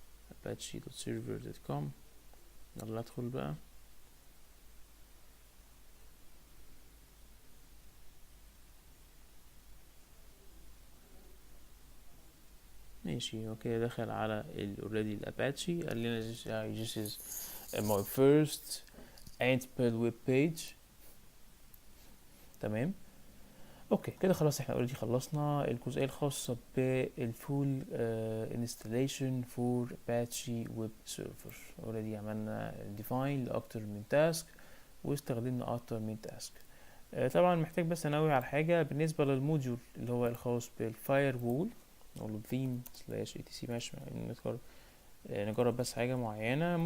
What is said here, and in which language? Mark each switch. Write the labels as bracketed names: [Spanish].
[Arabic] apache.server.com. يلا ادخل بقى. ماشي، اوكي، دخل على already الاباتشي. قال لنا [English] this is my first Ansible web page. [Arabic] تمام، اوكي كده خلاص. احنا already خلصنا الجزئية الخاصة بالفول installation for Apache web server. already عملنا define لأكتر من تاسك واستخدمنا أكتر من تاسك. طبعا محتاج بس انوه على حاجة بالنسبة للموديول اللي هو الخاص بالفاير وول. نقول vim/etc. ماشي، نجرب بس حاجة معينة.